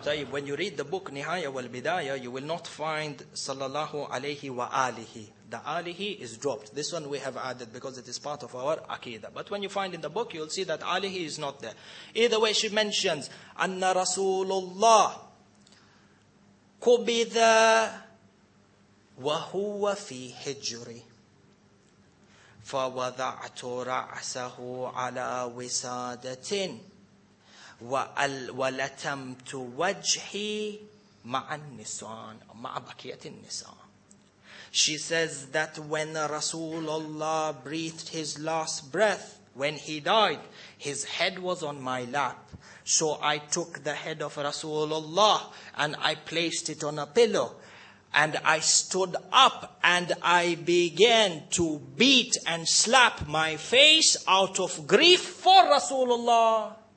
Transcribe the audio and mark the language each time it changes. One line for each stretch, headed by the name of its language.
English: When you read the book Nihaya wal Bidaya, you will not find sallallahu alayhi wa alihi. The alihi is dropped. This one we have added because it is part of our aqidah. But when you find in the book, you'll see that alihi is not there. Either way, she mentions,
Arabic: Anna Rasulullah قبض وهو في حجري فوضعت رأسه على وسادة ولتمت وجهي مع النساء مع بقية النساء.
English: She says that when Rasulullah breathed his last breath, when he died, his head was on my lap. So I took the head of Rasulullah and I placed it on a pillow. And I stood up and I began to beat and slap my face out of grief for Rasulullah.